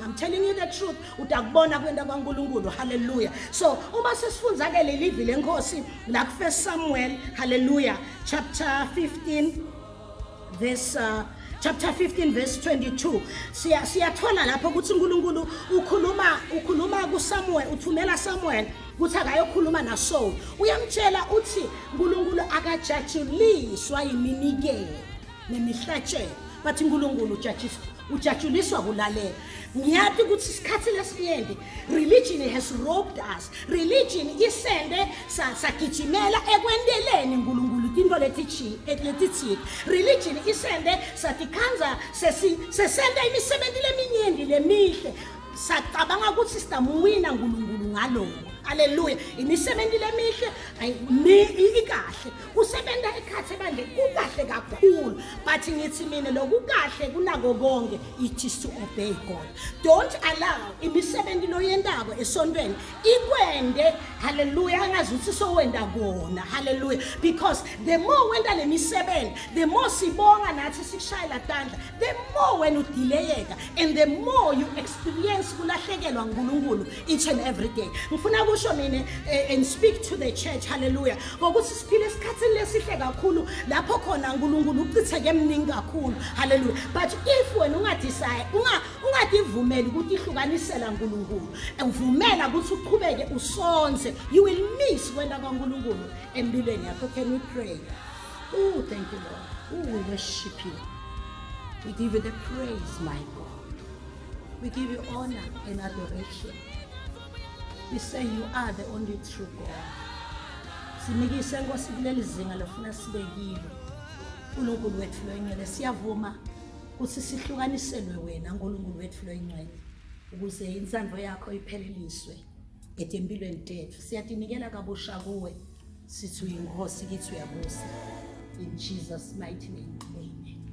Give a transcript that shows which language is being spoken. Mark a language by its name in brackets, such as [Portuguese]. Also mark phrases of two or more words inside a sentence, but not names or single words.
[English] I'm telling you the truth, [Swati] utakubona kwenda kwaNkulunkulu. Hallelujah. So uma sesifundza ke lelivi lenkosi la ku 1 Samuel, hallelujah, [English] chapter 15 verse 22, [Swati] siyathola lapho ukuthi uNkulunkulu ukhuluma kuSamuel, uthumela Samuel ukuthi akayokhuluma naSaul. Uyamtshela uthi uNkulunkulu akajatshuliswa yiminikelo nemihlatshelo, but uNkulunkulu ujatshuliswa kulalela. Ngiyathi ukuthi isikhathi lesinyenti [English] religion has robbed us. [Swati] Religion isende sagijimela ekwendeleni uNkulunkulu into letithi. Religion isende satikhanza sesenda imisebenzi leminyenti lemihle sacabanga ukuthi sidamuwina uNkulunkulu ngaloko. Hallelujah. Imisebenzi lemihle ikahle. Usebenta ekhathe manje kukahle kakhulu. But ngithi mina lokukahle kunako konke, [English] it is to obey God. Don't allow [Swati] imisebenzi loyendako esontweni ikwende, hallelujah, angazuthi sowenda kona. [English] Hallelujah. Because the more [Swati] wenda le misebenzi, [English] the more [Swati] sibonga nathi sikushayela tandla, [English] the more when udelayeka and the more you experience [Swati] kulahlekelwa uNkulunkulu [English] each and every day. Ngifuna and speak to the church, hallelujah. [Swati] Ngokuthi siphile esikhathini lesihle kakhulu lapho khona uNkulunkulu uchitheke emningi kakhulu, hallelujah. [English] But if [Swati] wena ungadecide ungadivumeli ukuthi ihlukanisela uNkulunkulu, uvumela ukuthi uqhubeke usonze, [English] you will miss [Swati] kwenda kaNkulunkulu empilweni yakho. [English] Can we pray? Oh, thank you, Lord. Oh, we worship you. We give you the praise, my God. We give you honor and adoration. We say you are the only true God. [Swati] Simikise Nkosi kuleli zinga lofuna sibe kilo. uNkulunkulu wethu loyingcwele siyavuma ukuthi sihlukaniselwe wena uNkulunkulu wethu loyingcwele ukuze insandvo yakho ipheleliswe empilweni tethu. Siyatinikela kabusha kuwe sithi uyinkosi kithi uyabusa. [English] In Jesus' mighty name. Amen.